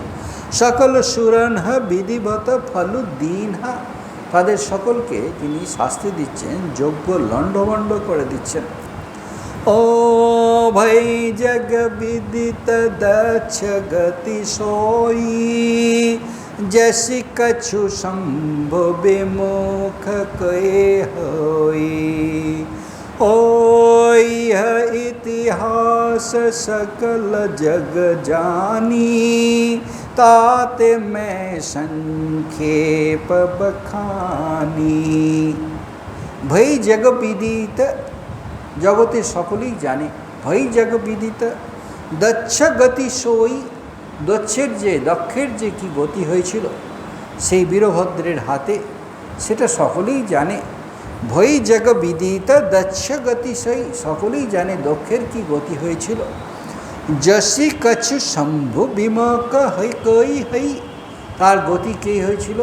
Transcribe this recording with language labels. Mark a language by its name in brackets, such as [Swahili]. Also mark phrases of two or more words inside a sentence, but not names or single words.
[Awadhi] सकल सुरन्ह बिधिवत फलु दीन्हा, [Bangla] তাদের সকলকে তিনি শাস্তি দিচ্ছেন, যোগ্য লণ্ডভণ্ড করে দিচ্ছেন। [Awadhi] ओ भई जग विदित दक्ष गति सोई, जैसी कछु शंभु विमुख कहे होई। ओ यह इतिहास सकल जग जानी, ताते मैं संक्षेप बखानी। भई जग विदित, [Bangla] জগতে সকলেই জানে, [Awadhi] भई जग विदित दक्ष गति सोई, [Bangla] দক্ষের যে কি গতি হয়েছিল সেই বীরভদ্রের হাতে, সেটা সকলেই জানে। [Awadhi] भई जग विदित दक्ष गति सोई, [Bangla] সকলেই জানে দক্ষের কি গতি হয়েছিল। [Awadhi] जसि कछु शंभु विमुख होइ कहि होई, [Bangla] তার গতি কে হয়েছিল?